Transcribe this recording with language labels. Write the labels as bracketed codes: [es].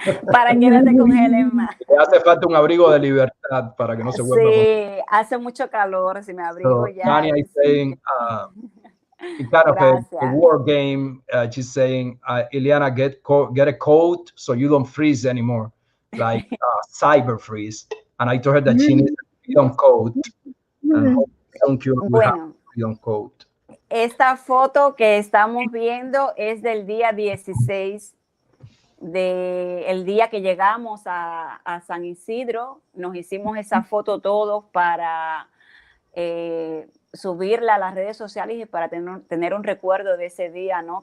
[es] para que no se congelen más. Le hace falta un abrigo de libertad para que no se vuelva. Sí, hace mucho calor, si me abrigo ya. [en] Tania is saying, it's kind of a war game. She's saying, Iliana, get a coat so you don't freeze anymore, like cyber freeze. And I told her that she needs a freedom coat. And thank you. [es] Bueno, [en] freedom quote. [es] Esta foto que estamos viendo es del día 16, el día que llegamos a San Isidro. Nos hicimos esa foto todos para subirla a las redes sociales y para tener un recuerdo de ese día, ¿no?